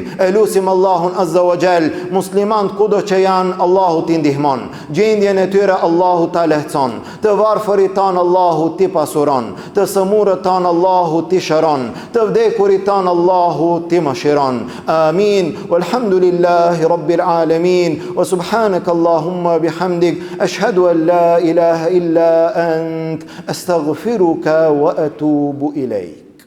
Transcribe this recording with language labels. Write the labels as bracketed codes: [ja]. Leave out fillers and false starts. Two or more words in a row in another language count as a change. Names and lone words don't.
[sq] E lutim Allahun [ar] عز وجل, [sq] muslimanët kudo që janë, Allahu t'i ndihmon. Gjendjen e tyre Allahu ta lehtëson. Të varfërit tan Allahu t'i pasuron. Të sëmurët tan Allahu t'i shëron. Të vdekurit tan Allahu t'i mëshiron. Amin. [ar] والحمد لله رب العالمين. وسبحانك اللهم بحمدك، أشهد أن لا إله إلا أنت، أستغفرك وأتوب إليك.